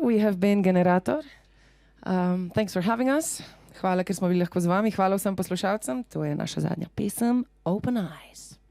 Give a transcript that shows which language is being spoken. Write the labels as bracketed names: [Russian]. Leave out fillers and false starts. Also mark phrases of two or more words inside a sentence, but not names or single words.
[English] We have been Generator. Thanks for having us. [Slovenian] Hvala, ker smo bili lahko z vami. Hvala vsem poslušalcem. To je naša zadnja pesem, Open Eyes.